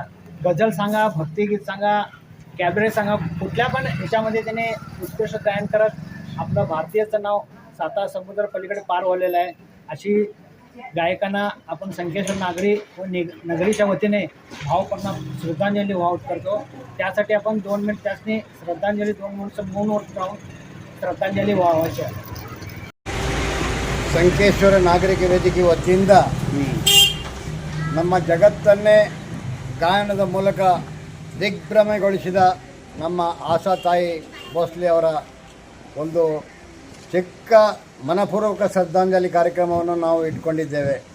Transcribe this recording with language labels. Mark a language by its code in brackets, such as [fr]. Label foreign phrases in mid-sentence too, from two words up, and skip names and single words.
[mr] गझल सांगा, भक्तिगीत सांगा, कॅबरे सांगा, कुठल्या पण ह्याच्यामध्ये त्याने उत्कृष्ट गायन करत आपलं भारतीयचं नाव साता समुद्र पलीकडे पार व्हावलेलं आहे. अशी गायकांना आपण संकेश्वर नागरी व नगरीच्या वतीने भावपूर्ण श्रद्धांजली वाहत करतो. त्यासाठी आपण 2 मिनिट त्यासनी श्रद्धांजली 2 मिनिट मौनवर राहून श्रद्धांजली वाहायची आहे. [kn] ಸಂಕೇಶ್ವರ ನಾಗರಿಕ ವೇದಿಕೆ ವತಿಯಿಂದ ನಮ್ಮ ಜಗತ್ತನ್ನೇ ಗಾಯನದ ಮೂಲಕ ದಿಗ್ಭ್ರಮೆಗೊಳಿಸಿದ ನಮ್ಮ ಆಶಾ ತಾಯಿ ಭೋಸ್ಲೆ ಅವರ ಒಂದು ಚಿಕ್ಕ ಮನಪೂರ್ವಕ ಶ್ರದ್ಧಾಂಜಲಿ ಕಾರ್ಯಕ್ರಮವನ್ನು ನಾವು ಇಟ್ಕೊಂಡಿದ್ದೇವೆ.